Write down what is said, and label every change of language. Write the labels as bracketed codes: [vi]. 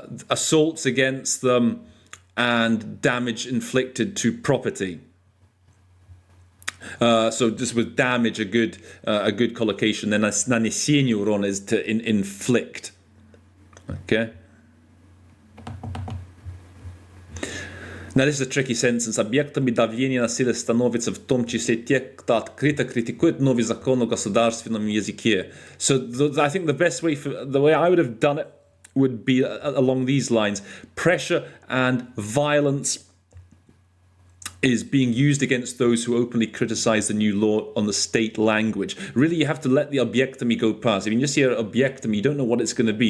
[en] Assaults against them and damage inflicted to property. So just with damage, a good collocation. Then [ru] нанесение урона [en] is to inflict. Okay. Now this is a tricky sentence. [ru] Объектами давления насилия становятся в том числе те, кто открыто критикует новый закон о государственном языке. [en] So I think the way I would have done it would be along these lines: pressure and violence is being used against those who openly criticize the new law on the state language. Really, you have to let the objektami go past. If you just hear objektami, you don't know what it's going to be.